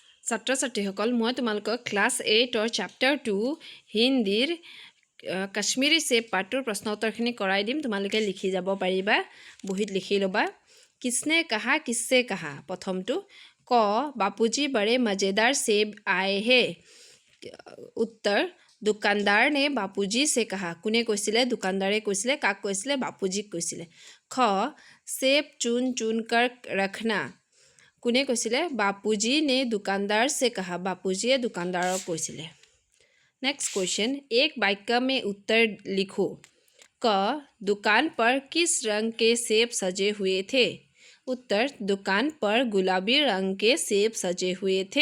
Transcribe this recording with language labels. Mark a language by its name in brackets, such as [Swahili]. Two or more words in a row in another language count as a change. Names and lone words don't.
[Assamese] ছাত্ৰ ছাত্ৰীসকল, মই তোমালোকক ক্লাছ 8 চেপ্টাৰ 2 হিন্দীৰ কাশ্মীৰী চেপ পাৰ্টৰ প্ৰশ্ন উত্তৰখিনি কৰাই দিম। তোমালোকে লিখি যাব পাৰিবা, বহীত লিখি ল'বা। [Hindi] किसने कहा किससे कहा। [Assamese] প্ৰথমটো ক [Hindi] बापूजी बड़े मज़ेदार सेब आए हैं। उत्तर दुकानदार ने बापूजी से कहा। [Assamese] কোনে কৈছিলে? দোকানদাৰে কৈছিলে। কাক কৈছিলে? বাপুজিক কৈছিলে। [Hindi] খ सेब चुन चुन कर रखना। [Assamese] কোনে কৈছিলে? [Hindi] बापूजी ने दुकानदार से कहा। [Assamese] बापूजीয়ে दुकानदारক কৈছিলে। [English] next question, [Hindi] एक वाक्य में उत्तर लिखो। क दुकान पर किस रंग के सेब सजे हुए थे। उत्तर दुकान पर गुलाबी रंग के सेब सजे हुए थे।